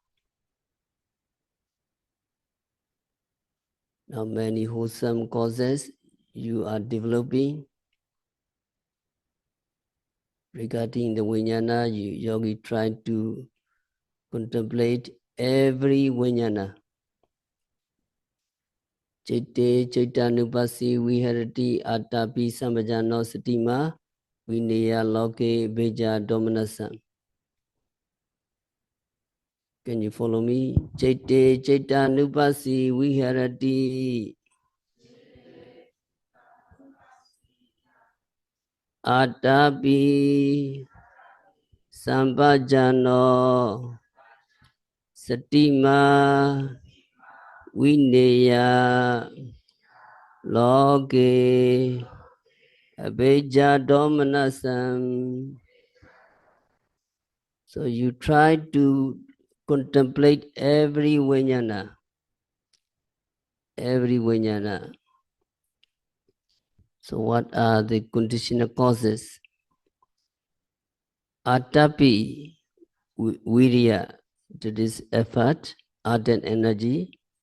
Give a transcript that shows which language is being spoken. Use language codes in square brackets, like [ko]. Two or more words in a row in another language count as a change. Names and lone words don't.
[en] Now many wholesome causes you are developing. Regarding the vijnana, yogi try to contemplate every vijnana. [pi] Chitte Chaitanupasi Viharati Atapi Samajano Satima Vineya Loke Beja Dominasam. [en] Can you follow me? [pi] Chitte Chaitanupasi Viharati Atapi Sambajano Satima Vineya Loke Beja Dominasam. [en] So you try to contemplate every vijnana. Every vijnana. So what are the conditional causes? [pi] Atapi, virya, [en] that is effort, ardent energy.